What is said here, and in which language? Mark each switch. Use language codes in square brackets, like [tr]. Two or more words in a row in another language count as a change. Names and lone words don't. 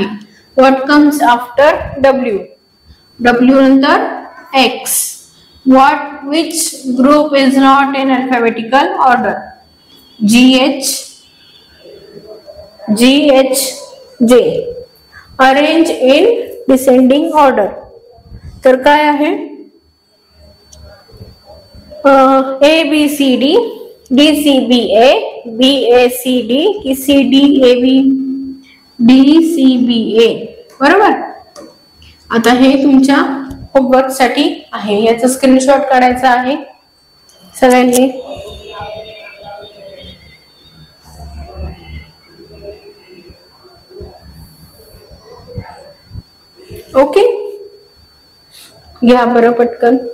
[en] What comes after W? W नंतर X. Which group is not in alphabetical order? G H J. Arrange in descending order. [mr] तर काय आहे? A B C D D C B A B A C D की C D A B D C B A, बरोबर. आता हे तुमच्या होमवर्क साठी आहे, याचा स्क्रीनशॉट काढायचा आहे सगळ्यांनी. ओके, घ्या बरं पटकन.